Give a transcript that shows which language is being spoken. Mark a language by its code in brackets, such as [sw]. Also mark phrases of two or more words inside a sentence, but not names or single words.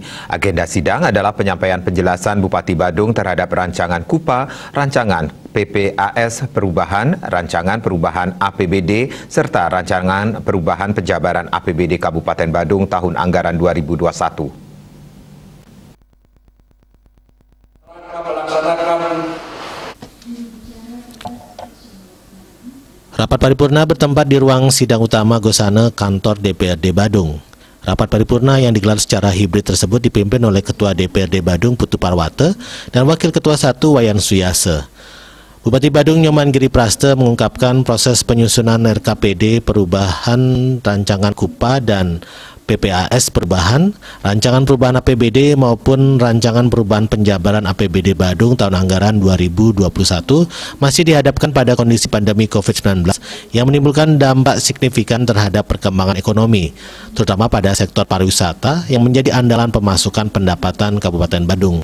[id] Agenda sidang adalah penyampaian penjelasan Bupati Badung terhadap rancangan KUPA, rancangan PPAS perubahan, rancangan perubahan APBD, serta rancangan perubahan penjabaran APBD Kabupaten Badung tahun anggaran 2021. Rapat paripurna bertempat di ruang sidang utama Gosane kantor DPRD Badung. Rapat paripurna yang digelar secara hibrid tersebut dipimpin oleh Ketua DPRD Badung Putu Parwate dan Wakil Ketua 1 Wayan Suyase. Bupati Badung Nyoman Giri Praste mengungkapkan proses penyusunan RKPD perubahan rancangan KUPA dan PPAS perubahan, rancangan perubahan APBD maupun rancangan perubahan penjabaran APBD Badung tahun anggaran 2021 masih dihadapkan pada kondisi pandemi COVID-19 yang menimbulkan dampak signifikan terhadap perkembangan ekonomi, terutama pada sektor pariwisata yang menjadi andalan pemasukan pendapatan Kabupaten Badung.